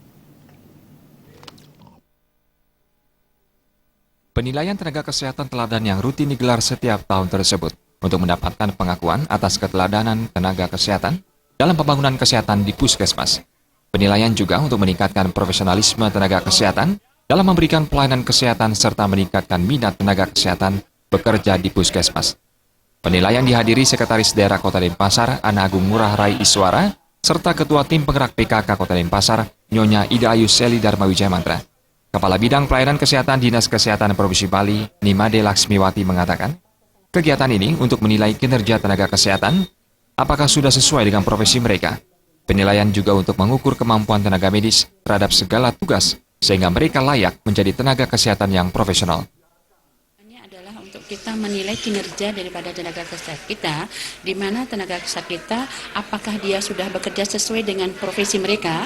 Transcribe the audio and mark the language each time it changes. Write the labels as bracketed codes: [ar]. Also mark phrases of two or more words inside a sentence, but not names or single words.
[id] Penilaian tenaga kesehatan teladan yang rutin digelar setiap tahun tersebut untuk mendapatkan pengakuan atas keteladanan tenaga kesehatan dalam pembangunan kesehatan di Puskesmas. Penilaian juga untuk meningkatkan profesionalisme tenaga kesehatan dalam memberikan pelayanan kesehatan serta meningkatkan minat tenaga kesehatan bekerja di Puskesmas. Penilaian dihadiri Sekretaris Daerah Kota Denpasar, Ana Agung Ngurah Rai Iswara, serta Ketua Tim Penggerak PKK Kota Denpasar, Nyonya Ida Ayu Seli Dharma Wijaya Mantra. Kepala Bidang Pelayanan Kesehatan Dinas Kesehatan Provinsi Bali, Nimade Laksmiwati mengatakan, kegiatan ini untuk menilai kinerja tenaga kesehatan apakah sudah sesuai dengan profesi mereka. Penilaian juga untuk mengukur kemampuan tenaga medis terhadap segala tugas, sehingga mereka layak menjadi tenaga kesehatan yang profesional. Ini adalah untuk kita menilai kinerja daripada tenaga kesehatan kita, di mana tenaga kesehatan kita, apakah dia sudah bekerja sesuai dengan profesi mereka.